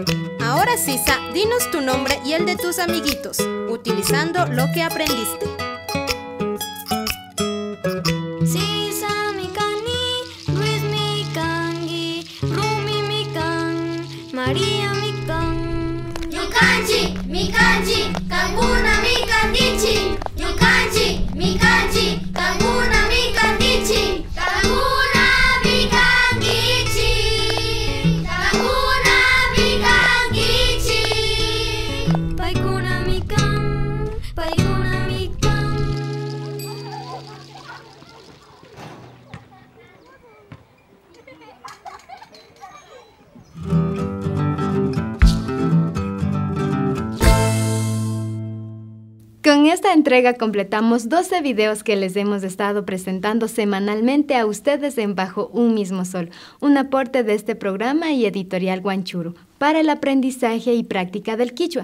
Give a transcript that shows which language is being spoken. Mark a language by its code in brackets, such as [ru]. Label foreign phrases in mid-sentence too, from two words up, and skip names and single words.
[es] Ahora, Sisa, dinos tu nombre y el de tus amiguitos, utilizando lo que aprendiste. [qu] Sisa Mikani, Luis Mikangi, Rumi Mikan, María Mikan. Ñukanchik mikanchik kankuna mikankichik. Ñukanchik mikanchik kankuna mikankichik. Kankuna mikankichik. Kankuna mikankichik. Paykuna mikan, paykuna mikan. [es] Con esta entrega completamos 12 videos que les hemos estado presentando semanalmente a ustedes en Bajo un Mismo Sol, un aporte de este programa y editorial Guanchuru para el aprendizaje y práctica del quichua.